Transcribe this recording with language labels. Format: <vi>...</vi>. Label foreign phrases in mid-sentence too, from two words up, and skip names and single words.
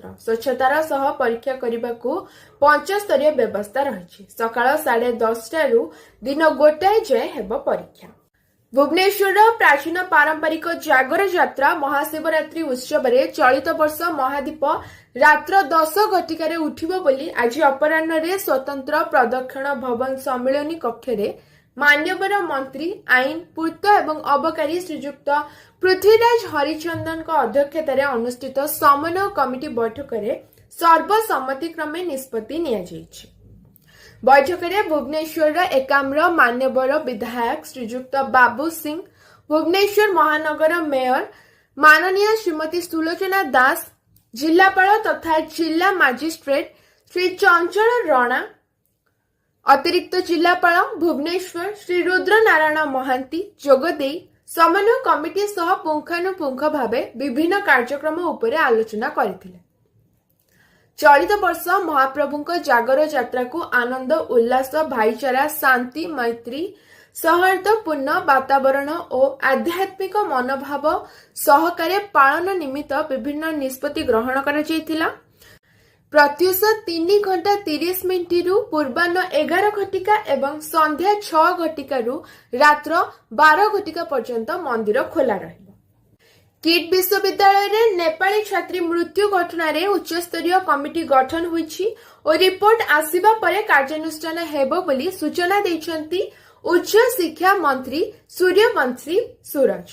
<or>ସ୍ୱଚ୍ଛତାର ସହ ପରୀକ୍ଷା କରିବାକୁ 5 ସ୍ତରୀୟ ବ୍ୟବସ୍ଥା ରହିଛି। ସକାଳ 10:30 ରୁ ଦିନ 1 ଯାଏ ହେବ ପରୀକ୍ଷା। ଭୁବନେଶ୍ୱର ପ୍ରାଚୀନ ପାରମ୍ପରିକ ଜାଗର ଯାତ୍ରା ମହାଶିବରାତ୍ରି ଉତ୍ସବ ରେ ଚଳିତ ବର୍ଷ ମହାଦୀପ ରାତ୍ର 10 ଘଟିକାରେ ଉଠିବ ବୋଲି ଆଜି ଅପରାହ୍ନ ରେ ସ୍ୱତନ୍ତ୍ର ପ୍ରଦକ୍ଷିଣ ଭବନ ସମ୍ମିଳନୀ କକ୍ଷ ରେ ମାନ୍ୟବର ମନ୍ତ୍ରୀ ଆଇନ ପୂର୍ତ୍ତ ଏବଂ ଅବକାରୀ ଶ୍ରୀଯୁକ୍ତ ପୃଥ୍ୱୀରାଜ ହରିଚନ୍ଦନ ଅଧ୍ୟକ୍ଷତାରେ ଅନୁଷ୍ଠିତ ସମନ୍ୱୟ କମିଟି ବୈଠକ ରେ ସର୍ବସମ୍ମତିକ୍ରମେ ନିଷ୍ପତ୍ତି ନିଆ ଯାଇଛି। ବୈଠକ ରେ ଭୁବନେଶ୍ୱର ଏକାମ୍ର ମାନ୍ୟବର ବିଧାୟକ ଶ୍ରୀଯୁକ୍ତ ବାବୁ ସିଂହ, ଭୁବନେଶ୍ୱର ମହାନଗର ମେୟର ମାନନୀୟ ଶ୍ରୀମତୀ ସୁଲୋଚନା ଦାସ, ଜିଲ୍ଲାପାଳ ତଥା ଜିଲ୍ଲା ମାଜିଷ୍ଟ୍ରେଟ ଶ୍ରୀ ଚଞ୍ଚଳ ରାଣା, ଅତିରିକ୍ତ ଜିଲ୍ଲାପାଳ ଭୁବନେଶ୍ୱର ଶ୍ରୀ ରୁଦ୍ର ନାରାୟଣ ମହାନ୍ତି ଯୋଗଦେଇ ସମନ୍ୱୟ କମିଟି ସହ ପୁଙ୍ଖାନୁପୁଙ୍ଖ ଭାବେ ବିଭିନ୍ନ କାର୍ଯ୍ୟକ୍ରମ ଉପରେ ଆଲୋଚନା କରିଥିଲେ। ଚଳିତ ବର୍ଷ ମହାପ୍ରଭୁଙ୍କ ଜାଗର ଯାତ୍ରାକୁ ଆନନ୍ଦ ଉଲ୍ଲାସ ଭାଇଚାରା ଶାନ୍ତି ମୈତ୍ରୀ ସୌହାର୍ଦ୍ଦ୍ୟପୂର୍ଣ୍ଣ ବାତାବରଣ ଓ ଆଧ୍ୟାତ୍ମିକ ମନୋଭାବ ସହକାରେ ପାଳନ ନିମିତ୍ତ ବିଭିନ୍ନ ନିଷ୍ପତ୍ତି ଗ୍ରହଣ କରା ଯାଇଥିଲା। ପ୍ରତ୍ୟୁଷ 3 ଘଣ୍ଟା 30 ମିନିଟ ରୁ ପୂର୍ବାହ୍ନ 11 ଘଟିକା ଏବଂ ସନ୍ଧ୍ୟା 6 ଘଟିକା ରୁ ରାତ୍ର 12 ଘଟିକା ପର୍ଯ୍ୟନ୍ତ ମନ୍ଦିର ଖୋଲା ରହିବ। କିଟ ବିଶ୍ୱବିଦ୍ୟାଳୟ ରେ ନେପାଳୀ ଛାତ୍ରୀ ମୃତ୍ୟୁ ଘଟଣା ରେ ଉଚ୍ଚ ସ୍ତରୀୟ କମିଟି ଗଠନ ହୋଇଛି ଓ ରିପୋର୍ଟ ଆସିବା ପରେ କାର୍ଯ୍ୟାନୁଷ୍ଠାନ ହେବ ବୋଲି ସୂଚନା ଦେଉଛନ୍ତି ଉଚ୍ଚ ଶିକ୍ଷା ମନ୍ତ୍ରୀ ସୂର୍ଯ୍ୟବଂଶୀ ସୂରଜ।</or>